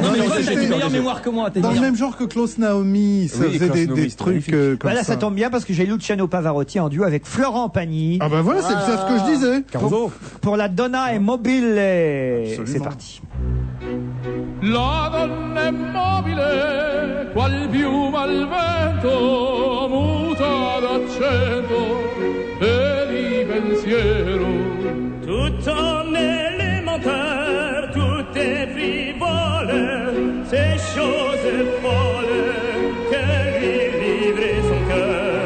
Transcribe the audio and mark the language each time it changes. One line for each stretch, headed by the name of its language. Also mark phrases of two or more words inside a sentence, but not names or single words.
French: Non mais j'ai une meilleure mémoire que moi. Dans le même genre que Klaus Naomi, ça faisait des trucs comme ça. Là, ça tombe bien parce que j'ai Luciano Pavarotti en duo avec Florent Pagny. Ah bah voilà, c'est ce que je disais. Pour la Donna et Mobile. C'est parti.
Italian: La donna è mobile, qual piuma al vento, muta d'accento e di pensiero.
French: Tutto l'élémentaire, tout est frivole, ces choses folles que lui livrait son cœur.